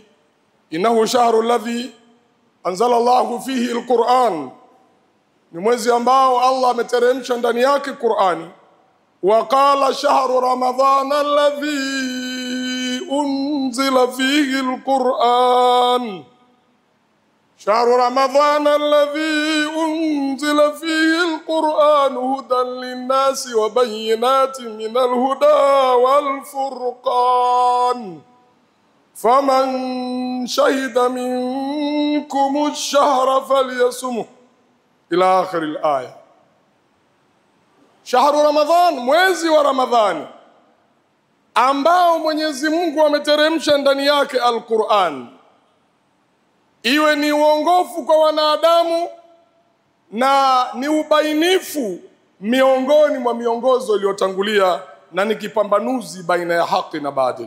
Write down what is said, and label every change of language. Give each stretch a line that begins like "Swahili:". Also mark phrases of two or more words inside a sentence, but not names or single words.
Arabic: إنه شهر الذي أنزل الله فيه القرآن,
Swahili: ni mwezi ambao Allah ameteremsha ndani yake Qur'ani.
Arabic: وقال شهر رمضان الذي أنزل فيه القرآن شهر رمضان الذي أنزل فيه القرآن هدى للناس وبينات من الهدى والفرقان فمن شهد منكم الشهر فليصمه إلى آخر الآية. شهر رمضان,
Swahili: mwezi wa Ramadhani ambao Mwenyezi Mungu ameteremsha ndani yake al-Qur'an, iwe ni uongofu kwa wanadamu na ni ubainifu miongoni mwa miongozo iliyotangulia, na ni kipambanuzi baina ya haki na batili.